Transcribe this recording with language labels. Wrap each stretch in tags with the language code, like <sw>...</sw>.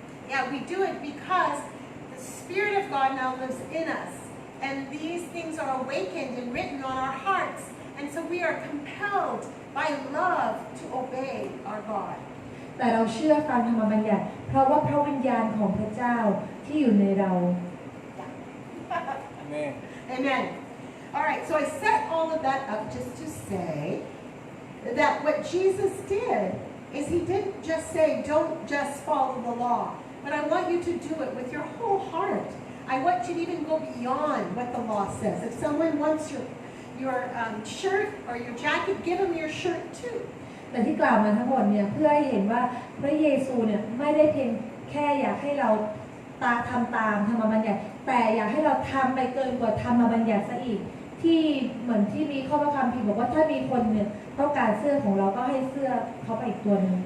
<en>Yeah, we do it because the Spirit of God now lives in us, and these things are awakened and written on our hearts, and so we are compelled by love to obey our God.</en> <th>แต่เราเชื่อฟังธรรมบัญญัติเพราะว่าพระวิญญาณของพระเจ้าที่อยู่ในเรา</th> <en>Amen. Amen. All right, so I set all of that up just to say that what Jesus did is he didn't just say, don't just follow the law, but I want you to do it with your whole heart. I want you to even go beyond what the law says. If someone wants your shirt or your jacket, give them your shirt too.</en> <th>แต่ที่กล่าวมาทั้งหมดเนี่ยเพื่อให้เห็นว่าพระเยซูเนี่ยไม่ได้เพียงแค่อยากให้เราทำตามธรรมบัญญัติแต่อยากให้เราทำไปเกินกว่าธรรมบัญญัติซะอีกที่เหมือนที่มีข้อพระคัมภีร์บอกว่าถ้ามีคนเนี่ยต้องการเสื้อของเราก็ให้เสื้อเขาไปอีกตัวนึง</th>